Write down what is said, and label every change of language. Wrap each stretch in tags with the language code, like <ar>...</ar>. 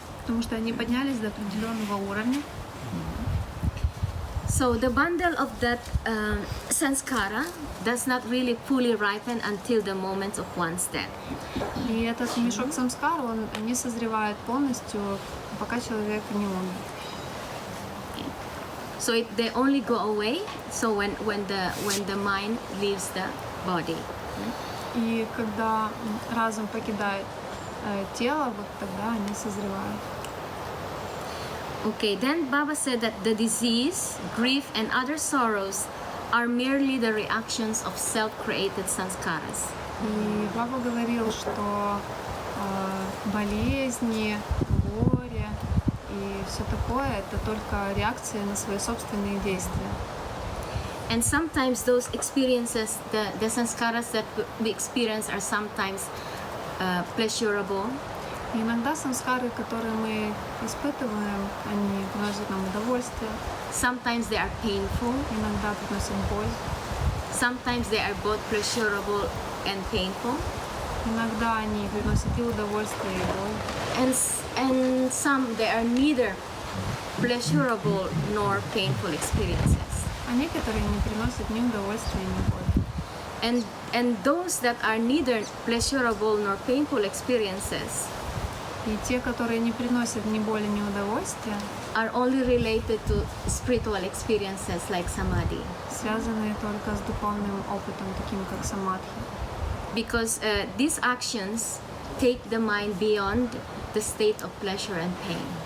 <ru>Потому что они поднялись до определенного уровня.</ru> <en>So the bundle of that samskara does not really fully ripen until the moment of one's death.</en> <ru>И этот мешок самскар, он не созревает полностью, пока человек не умер.</ru> <en>So they only go away. So when the mind leaves the body.</en> <ru>И когда разум покидает тело, вот тогда они созревают.</ru> <en>Okay, then Baba said that the disease, grief, and other sorrows are merely the reactions of self-created samskaras.</en> <ru>И Баба говорил, что болезни, горе и все такое — это только реакция на свои собственные действия.</ru> <en>And sometimes those experiences, the samskaras that we experience, are sometimes pleasurable.</en> <ru>И иногда самскары, которые мы испытываем, они приносят нам удовольствие,</ru> <en>Sometimes they are painful.</en> <ru>иногда приносят боль,</ru> <en>Sometimes they are both pleasurable and painful.</en> <ru>иногда они приносят и удовольствие, и боль.</ru> <en>And some, they are neither pleasurable nor painful experiences.</en> <ru>А некоторые не приносят ни удовольствия, ни боли.</ru> <en>And those that are neither pleasurable nor painful experiences</en> <ru>И те, которые не приносят ни боли, ни удовольствия,</ru> <en>are only related to spiritual experiences like samadhi.</en> <ru>связаны только с духовным опытом, таким как самадхи.</ru> <en>Because these actions take the mind beyond the state of pleasure and pain.</en>